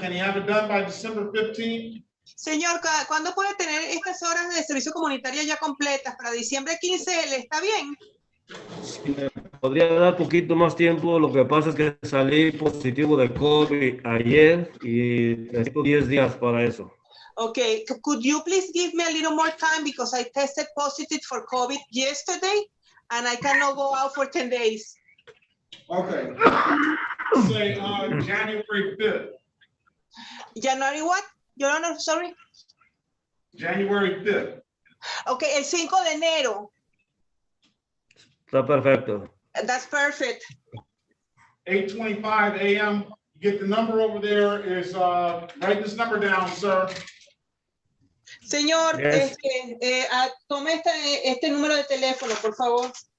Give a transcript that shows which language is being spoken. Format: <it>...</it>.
<en>Can he have it done by December 15th?</en> <es>Señor, ¿cuándo puede tener estas horas de servicio comunitario ya completas? ¿Para diciembre 15 le está bien? Si me podría dar poquito más tiempo, lo que pasa es que salí positivo de COVID ayer y necesito 10 días para eso.</es> <en>Okay, could you please give me a little more time because I tested positive for COVID yesterday and I cannot go out for 10 days. Okay. Say January 5th. January what? Your Honor, sorry. January 5th.</en> <es>Okay, el 5 de enero. Está perfecto.</es> <en>That's perfect. 8:25 a.m. You get the number over there is write this number down, sir.</en> <es>Señor,</es> <en>Yes.</en> <es>tome este número de teléfono, por favor.</es>